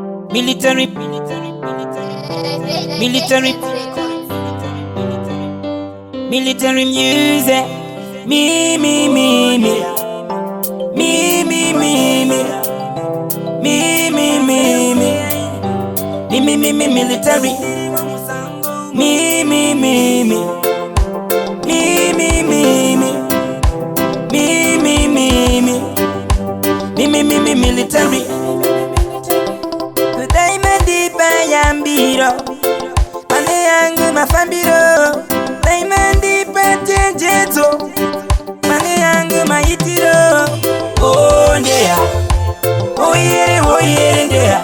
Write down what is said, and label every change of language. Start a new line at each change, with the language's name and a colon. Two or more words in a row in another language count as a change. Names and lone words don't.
English: Military, military, military music. Me, me, me, me. Me, me, me, me. Me, me, me, me. Me, me, me, me, military. Me, me, me, me. Me, me, me, me. Me, me, me, me. Me, me, me, me, military.
Shona: Yambiro, mane yangu mafambiro. Diamond patenjeto, mane yangu maitiro. Oh ndeya, oh yere ndeya.